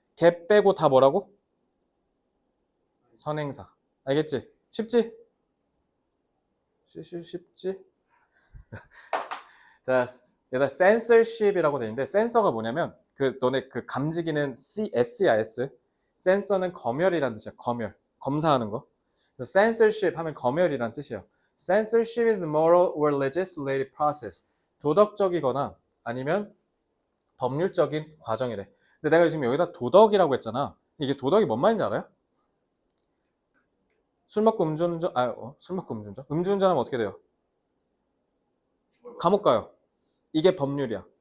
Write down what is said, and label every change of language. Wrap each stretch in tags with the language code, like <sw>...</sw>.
<ko>걔 빼고 다 뭐라고? 선행사. 알겠지? 쉽지? 쉽지? 자, 얘가 censorship이라고 돼 있는데 센서가 뭐냐면 그 너네 그 감지기는 S야 S. 센서는 검열이라는 뜻이야. 검열. 검사하는 거. 그래서 censorship 하면 검열이라는 뜻이에요.</ko> <en>Censorship is moral or legislative process.</en> <ko>도덕적이거나 아니면 법률적인 과정이래. 근데 내가 지금 여기다 도덕이라고 했잖아. 이게 도덕이 뭔 말인지 알아요? 술 먹고 음주운전, 술 먹고 음주운전? 음주운전하면 어떻게 돼요? 감옥 가요. 이게 법률이야.</ko>